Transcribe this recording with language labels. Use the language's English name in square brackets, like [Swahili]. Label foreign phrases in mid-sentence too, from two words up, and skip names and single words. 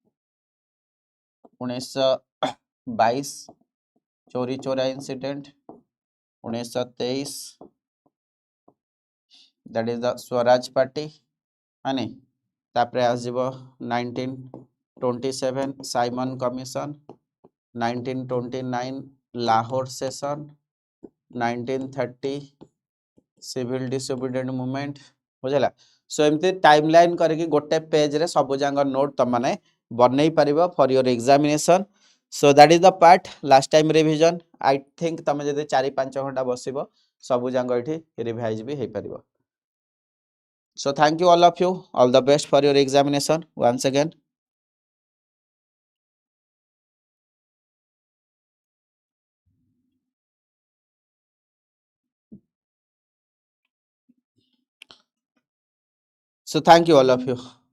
[English] 1922 Chauri Chaura incident 1923 that is the Swaraj Party [Odia] ହାନି ତାପରେ ଆସିବ [English] 1927 Simon Commission 1929 Lahore session 1930 civil disobedient movement [Odia] ବୁଝିଲ ସୋ ଏମିତି ଟାଇମଲାଇନ୍ କରିକି ଗୋଟେ ପେଜ୍ ରେ ସବୁ ଜାଙ୍ଗ ନୋଟ୍ ତ ମାନେ ବନେଇ ପାରିବ [English] for your examination so that is the part last time revision I think [Odia] ତମେ ଯଦି 4-5 ଘଣ୍ଟା ବସିବ ସବୁ ଜାଙ୍ଗ ଏଠି ରିଭାଇଜ୍ ଭି ହେଇ ପାରିବ [English] so thank you all of you all the best for your examination once again so thank you all of you